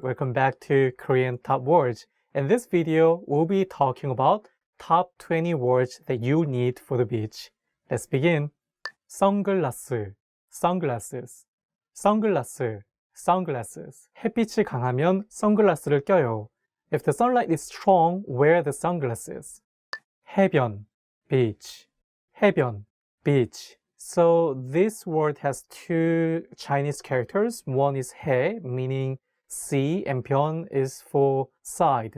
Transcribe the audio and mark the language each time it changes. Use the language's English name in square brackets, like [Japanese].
[English] Welcome back to Korean Top Words. In this video, we'll be talking about top 20 words that you need for the beach. Let's begin. 선글라스, sunglasses, sunglasses, sunglasses. [Korean] 햇빛이 강하면 선글라스를 껴요. [English] If the sunlight is strong, wear the sunglasses. 해변, beach, 해변, beach. So this word has two Chinese characters. One is 해, meaning sea, and 변 is for side.